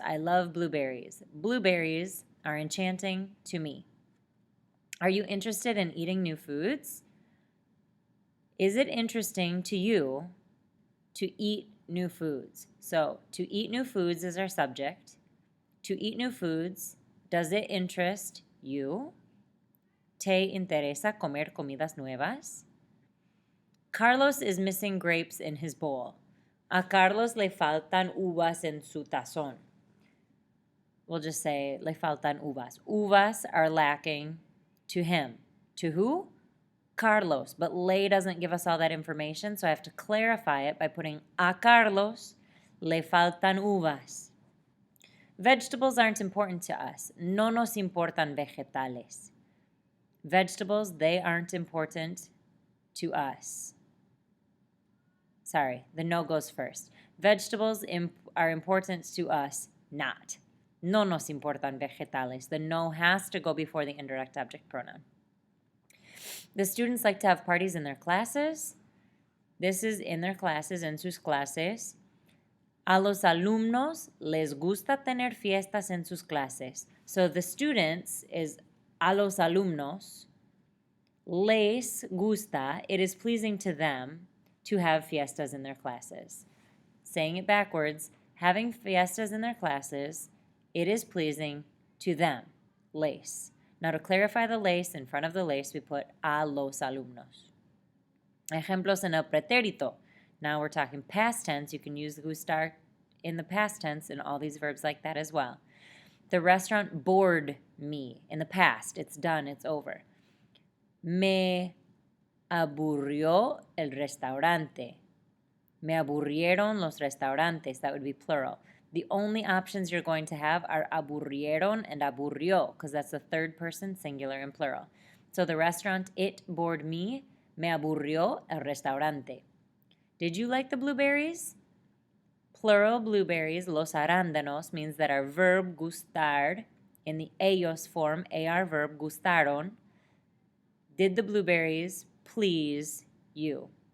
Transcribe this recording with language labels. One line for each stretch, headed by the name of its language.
English: I love blueberries. Blueberries are enchanting to me. Are you interested in eating new foods? Is it interesting to you to eat new foods? So, to eat new foods is our subject. to eat new foods. Does it interest you?
Spanish: ¿Te interesa comer comidas nuevas?
English: Carlos is missing grapes in his bowl.
Spanish: A Carlos le faltan uvas en su tazón.
English: We'll just say
Spanish: le faltan uvas.
English: Uvas are lacking to him. To who? Carlos. But le doesn't give us all that information, so I have to clarify it by putting
Spanish: a Carlos le faltan uvas.
English: Vegetables aren't important to us.
Spanish: No nos importan vegetales.
English: Vegetables, they aren't important to us. Sorry, the no goes first. Vegetables are important to us, not.
Spanish: No nos importan vegetales.
English: The no has to go before the indirect object pronoun. The students like to have parties in their classes. This is in their classes,
Spanish: en sus clases. A los alumnos les gusta tener fiestas en sus clases.
English: So the students is
Spanish: a los alumnos. Les gusta,
English: it is pleasing to them to have fiestas in their classes. Saying it backwards, having fiestas in their classes, it is pleasing to them. Les. Now to clarify the les, in front of the les, we put
Spanish: a los alumnos. Ejemplos en el pretérito.
English: Now we're talking past tense. You can use the gustar in the past tense in all these verbs like that as well. The restaurant bored me. In the past, it's done, it's over.
Spanish: Me aburrió el restaurante. Me aburrieron los restaurantes.
English: That would be plural. The only options you're going to have are aburrieron and aburrió, because that's the third person singular and plural. So the restaurant, it bored me.
Spanish: Me aburrió el restaurante.
English: Did you like the blueberries? Plural blueberries,
Spanish: los arándanos,
English: means that our verb gustar, in the ellos form, AR verb, gustaron. Did the blueberries please you?